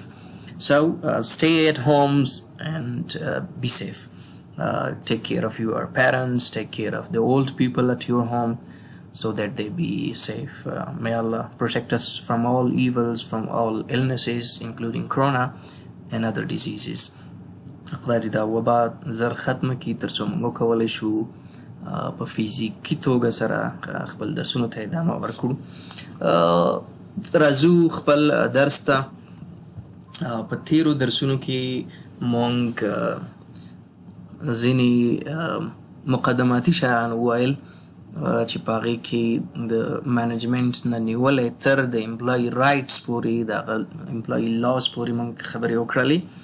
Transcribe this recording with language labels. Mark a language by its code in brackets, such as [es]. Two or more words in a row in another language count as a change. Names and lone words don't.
[en] So stay at homes and be safe. Take care of your parents, take care of the old people at your home, so that they be safe. May Allah protect us from all evils, from all illnesses, including corona and other diseases. [ps] خدای دې دا وبا زر ختمه کړي تر څو موږ وکولی شو په فزیکي توګه سره خپل درسونو ته ادامه ورکړو. راځو خپل درس ته. په تیرو درسونو کې موږ ځینې مقدماتي شیان وویل چې په هغې کې د منیجمنټ نه نیولی تر د [en] employee rights [ps] پورې د هغه [en] employee laws [ps] پورې موږ خبرې وکړلې.